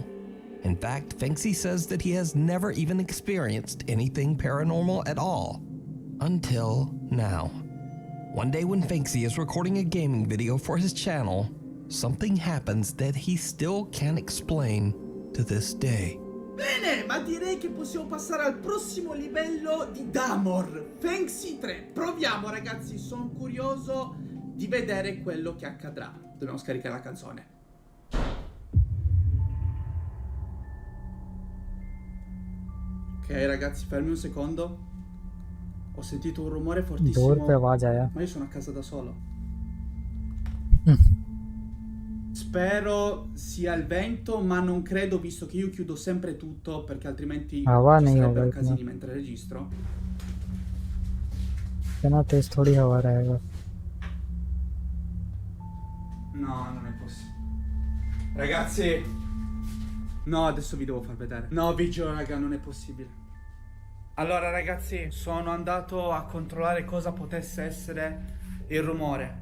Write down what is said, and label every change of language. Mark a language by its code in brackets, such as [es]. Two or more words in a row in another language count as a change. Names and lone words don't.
[en] In fact, Fanksy says that he has never even experienced anything paranormal at all. Until now. One day when Fanksy is recording a gaming video for his channel, something happens that he still can't explain to this day. [it] Bene, ma direi che possiamo passare al prossimo livello di Damor, Fanksy 3. Proviamo ragazzi, sono curioso di vedere quello che accadrà. Dobbiamo scaricare la canzone. Ok ragazzi, fermi un secondo. Ho sentito un rumore fortissimo. [hi] डोर पे आवाज आया। [it] Ma io sono a casa da solo. Spero sia il vento, ma non credo, visto che io chiudo sempre tutto, perché altrimenti [hi] हवा [it] ci [hi] नहीं [it] sarebbero [hi] होगा [it] casini [hi] इतना। [it] mentre registro. [hi] इतना तेज थोड़ी हवा रहेगा। [it] No, non è possibile. Ragazzi, no, adesso vi devo far vedere. No, vi giuro, raga, non è possibile. Allora, ragazzi, sono andato a controllare cosa potesse essere il rumore.